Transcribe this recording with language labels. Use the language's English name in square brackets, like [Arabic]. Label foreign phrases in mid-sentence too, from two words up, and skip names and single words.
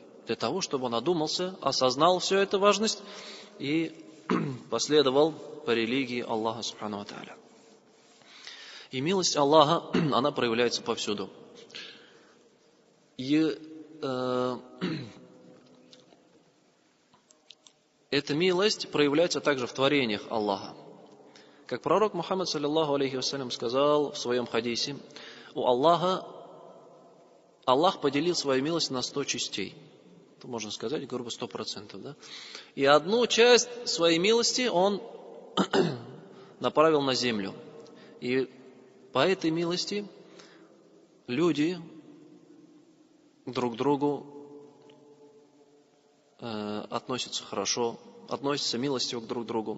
[Russian] Для того, чтобы он одумался, осознал всю эту важность и последовал по религии Аллаха [Arabic] سبحانه وتعالى. [Russian] И милость Аллаха, она проявляется повсюду. И эта милость проявляется также в творениях Аллаха. Как пророк Мухаммад, [Arabic] صلى الله عليه وسلم, [Russian] сказал в своем хадисе, у Аллаха, Аллах поделил свою милость на 100 частей. Это можно сказать, грубо 100%. Да? И одну часть своей милости Он направил на землю. И по этой милости люди друг к другу относятся хорошо, относятся милостиво друг к другу.